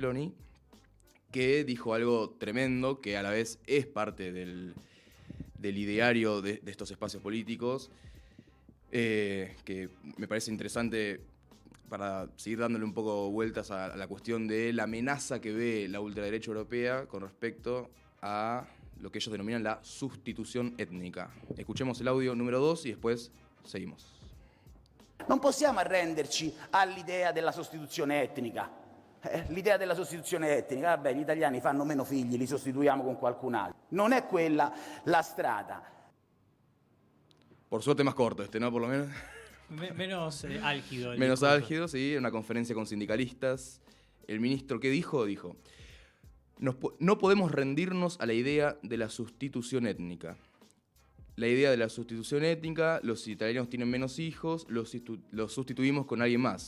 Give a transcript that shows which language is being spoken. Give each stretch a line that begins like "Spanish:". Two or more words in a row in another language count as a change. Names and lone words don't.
Spanish: Meloni, que dijo algo tremendo, que a la vez es parte del ideario de estos espacios políticos, que me parece interesante para seguir dándole un poco vueltas a la cuestión de la amenaza que ve la ultraderecha europea con respecto a lo que ellos denominan la sustitución étnica. Escuchemos el audio número 2 y después seguimos.
Italian: Non possiamo arrenderci all'idea della sostituzione etnica. L'idea della sostituzione etnica, vabbè, gli italiani fanno meno figli, li sostituiamo con qualcun altro. Non è quella la strada.
Spanish: Por suerte más corto ¿no? Por lo menos. Menos álgido. El Menos discurso. álgido, sí, en una conferencia con sindicalistas. El ministro, ¿qué dijo? Dijo, no podemos rendirnos a la idea de la sustitución étnica. La idea de la sustitución étnica, los italianos tienen menos hijos, los sustituimos con alguien más.